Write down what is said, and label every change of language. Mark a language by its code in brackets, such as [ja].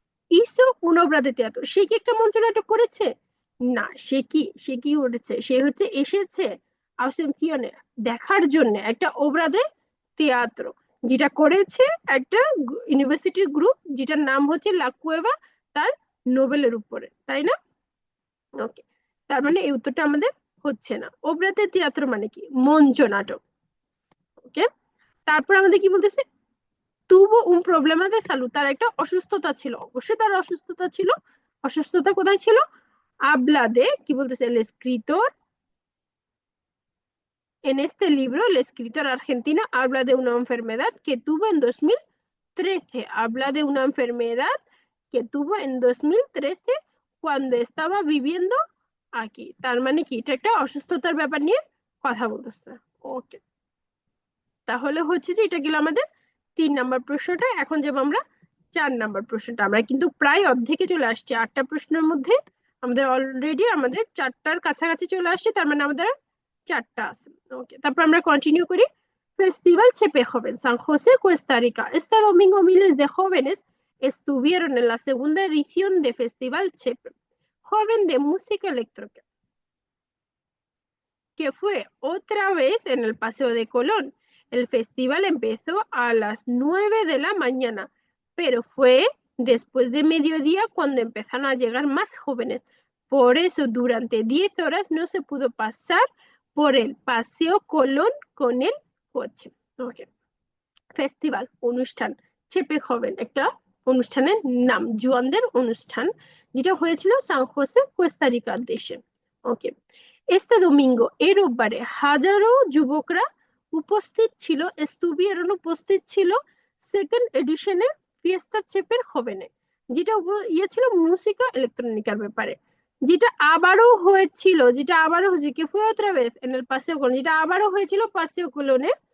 [bn] ইসো উনব্রাতে তিয়াত্তর, সে কি একটা মঞ্চনাটক করেছে? না, সে কি করেছে, সে হচ্ছে এসেছে আউসেনসিয়নে দেখার জন্য একটা ওব্রাদে তিয়াত্র, যেটা করেছে একটা ইউনিভার্সিটির গ্রুপ, যেটার নাম হচ্ছে লা কুয়েভা, তার নোবেলের উপরে, তাই না? ওকে, তার মানে এই উত্তরটা আমাদের হচ্ছে না। ওব্রাতে তিয়াত্র মানে কি? মঞ্চ নাটক। ওকে, তারপর আমাদের কি বলতেছে, [es] তুবো প্রবলেমা দে সালু, [bn] তার একটা অসুস্থতা ছিল, অবশ্যই তার অসুস্থতা ছিল। অসুস্থতা কোথায় ছিল? [es] আবলাদে, [bn] কি বলতেছে, [es] el escritor en este libro el escritor argentino habla de una enfermedad que tuvo en 2013, habla de una enfermedad que tuvo en 2013 cuando estaba viviendo aquí, [bn] তার মানে কি এটা একটা অসুস্থতার ব্যাপার নিয়ে কথা বলতেছে। ওকে, তাহলে হচ্ছে যে এটা গেল আমাদের 3 নাম্বার প্রশ্নটা। এখন যাব আমরা 4 নাম্বার প্রশ্নটা। আমরা কিন্তু প্রায় অর্ধেকে চলে আসছি, 8টা প্রশ্নের মধ্যে আমাদের অলরেডি আমাদের 4টার কাছাকাছি চলে আসছে, তার মানে আমাদের 4টা আছে। ওকে, তারপর আমরা কন্টিনিউ করি। Festival Chepe Joven, San José, Costa Rica. [es] Este domingo miles de jóvenes estuvieron en la segunda edición de Festival Chepe Joven de Música Electrónica, que fue otra vez en el Paseo de Colón. El festival empezó a las 9 de la mañana, pero fue después de mediodía cuando empezaron a llegar más jóvenes. Por eso durante 10 horas no se pudo pasar por el Paseo Colón con el coche. [en] Okay. [bn] Festival অনুষ্ঠান, চেপে হবেন একটা অনুষ্ঠানের নাম, জুয়ানদের অনুষ্ঠান, যেটা হয়েছিল সান Jose কোস্টারিকার দেশে। ওকে, এস্তে দোমিঙ্গো, এই রোববারে হাজারো যুবকরা উপস্থিত ছিল, এস্তুবিয়ারন উপস্থিত ছিল সেকেন্ড এডিশনে ফিয়েস্তা চেপের হবেনে, যেটা ইয়ে ছিল মুসিকা ইলেকট্রনিকার ব্যাপারে, যেটা আবারও হয়েছে কি [es] ফue otra vez en el Paseo Colón, [bn] যেটা আবারও হয়েছিল পাসেও কোলনে।